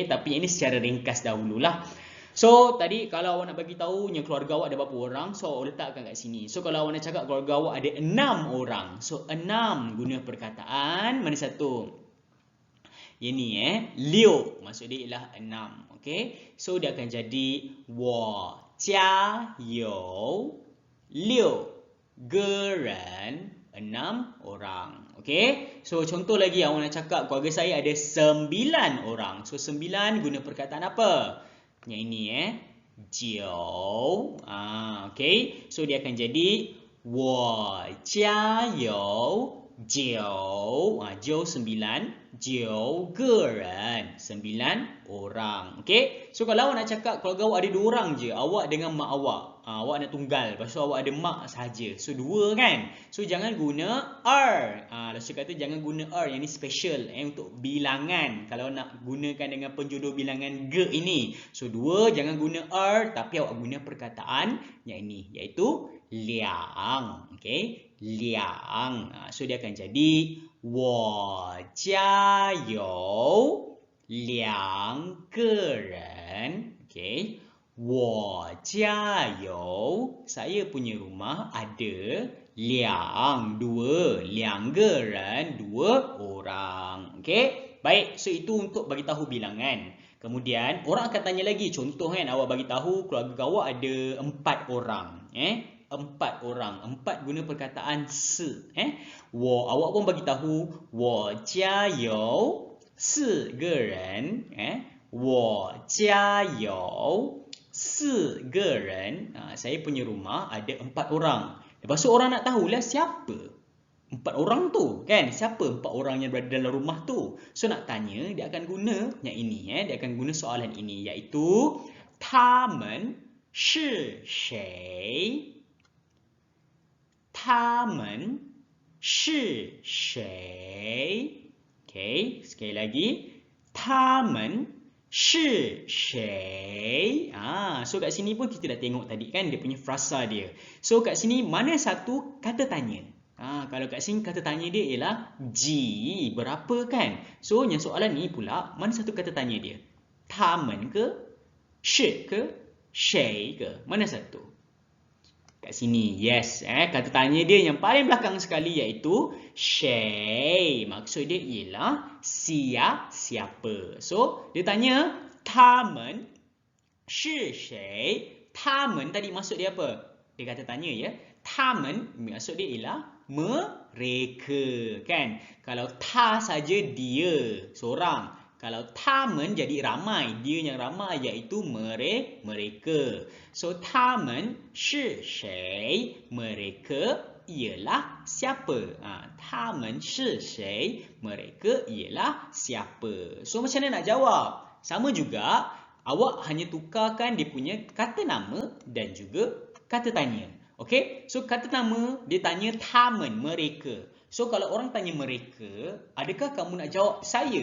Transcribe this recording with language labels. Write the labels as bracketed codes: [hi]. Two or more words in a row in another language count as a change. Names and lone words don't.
[ms] Tapi ini secara ringkas dahululah. So tadi kalau awak nak bagi tahu yang keluarga awak ada berapa orang, so awak letakkan kat sini. So kalau awak nak cakap keluarga awak ada 6 orang, so 6 guna perkataan mana satu? Yang ni 6. Maksud dia ialah 6. Okey. So dia akan jadi [zh] 我家有6个人, [ms] 6 orang. Okey. So contoh lagi awak nak cakap keluarga saya ada 9 orang. So 9 guna perkataan apa? Yang ini jiu. Okey. So dia akan jadi [zh] 我家有9jiu 9 9个人 [ms] 9 orang. Okey. So kalau awak nak cakap keluarga awak ada 2 orang je, awak dengan mak awak. Awak nak tunggal, lepas tu awak ada mak sahaja. So 2 kan. So jangan guna Lepas kata jangan guna yang ni special untuk bilangan. Kalau nak gunakan dengan penjodoh bilangan ge ini. So 2 jangan guna tapi awak guna perkataan yang ini iaitu liang. Okey. Liang. So dia akan jadi [zh] 我家有2个人. [ms] Okey. [zh] 我家有 [ms] saya punya rumah ada 2 [zh] 个人 [ms] 2 orang. Okey. Baik, so itu untuk bagi tahu bilangan. Kemudian orang akan tanya lagi, contoh kan awak bagi tahu keluarga awak ada 4 orang. 4 orang. 4 guna perkataan se. Awak pun bagi tahu [zh] 我家有4个人。我家有4个人. [ms] Saya punya rumah ada 4 orang. Lepas tu orang nak tahulah siapa 4 orang tu kan? Siapa 4 orang yang berada dalam rumah tu? So nak tanya, dia akan guna yang ini. Dia akan guna soalan ini iaitu [zh] 他们是谁？他们是谁？ [ms] Okay, sekali lagi. [zh] 他们是谁？ [ms] So kat sini pun kita dah tengok tadi kan dia punya frasa dia. So kat sini mana satu kata tanya? Kalau kat sini kata tanya dia ialah ji, berapa kan? So yang soalan ni pula mana satu kata tanya dia? 他们ke? 是ke? 谁 ke? Mana satu? Kat sini, yes. Kata tanya dia yang paling belakang sekali iaitu 谁. Maksud dia ialah siapa. So, dia tanya [zh] 他们是谁? [ms] 他们 tadi maksud dia apa? Dia kata tanya ya. 他们 maksud dia ialah mereka. Kan? Kalau ta saja dia seorang. Kalau 他们 jadi ramai, dia yang ramai iaitu mereka. [zh] So 他们是谁? [ms] Mereka ialah siapa? [zh] 他们是谁? [ms] Mereka ialah siapa? So macam mana nak jawab? Sama juga, awak hanya tukarkan dia punya kata nama dan juga kata tanya. Okey? So kata nama dia tanya 他们 mereka. So kalau orang tanya mereka, adakah kamu nak jawab saya?